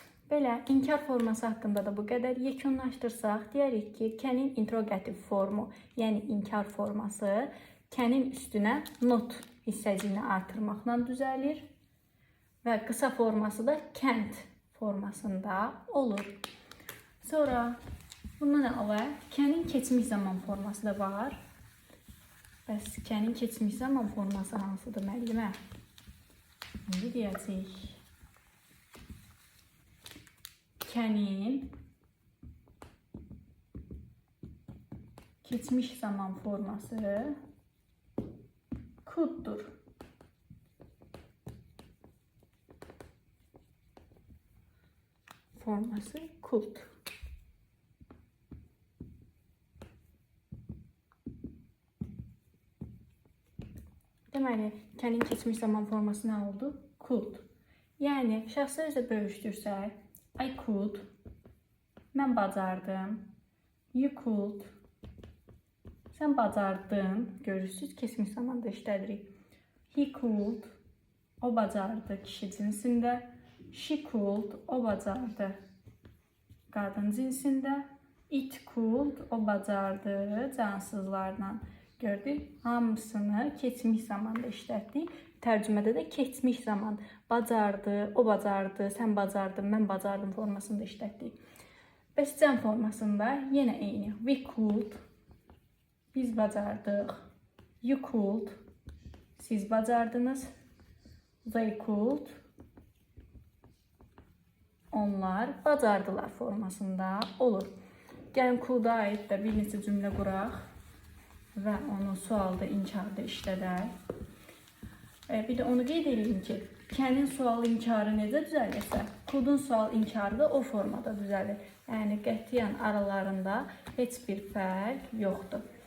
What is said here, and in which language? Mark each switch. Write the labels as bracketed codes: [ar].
[az] Belə, inkar forması haqqında da bu qədər. Yekunlaşdırsaq, deyərik ki, kənin interrogativ formu, yəni inkar forması kənin üstünə not hissəciyini artırmaqla düzəlir və qısa forması da can't formasında olur. Sonra bundan əlavə kənin keçmiş zaman forması da var. Bəs kənin keçmiş zaman forması hansıdır müəllimə? İndi deyəcəyik. Kənin keçmiş zaman forması could'dur. Forması could. Deməli, kənin keçmiş zaman forması nə oldu? Could. Yəni, şəxsi özlə bölüşdürsək, [en] I could, [az] mən bacardım, [en] you could, [az] sən bacardın, görürsünüz, keçmiş zamanda işlədirik. [en] He could, [az] o bacardı kişi cinsində, [en] she could, [az] o bacardı qadın cinsində, [en] it could, [az] o bacardı cansızlarla. Gördük, hamısını keçmiş zamanda işlətdik. Tərcümədə də keçmiş zaman bacardı, o bacardı, sən bacardın, mən bacardım formasında işlətdik. Bəs can formasında yenə eyni. [en] We could, [az] biz bacardıq. [en] You could, [az] siz bacardınız. [en] They could, [az] onlar bacardılar formasında olur. Gəlin could-a aid də bir neçə cümlə quraq və onu sualda, inkarda işlədək. Bir də onu qeyd edeyim ki, kənin sual inkarı necə düzəlirsə, could-un sual inkarı da o formada düzəlir. Yəni, qətiyyən aralarında heç bir fərq yoxdur.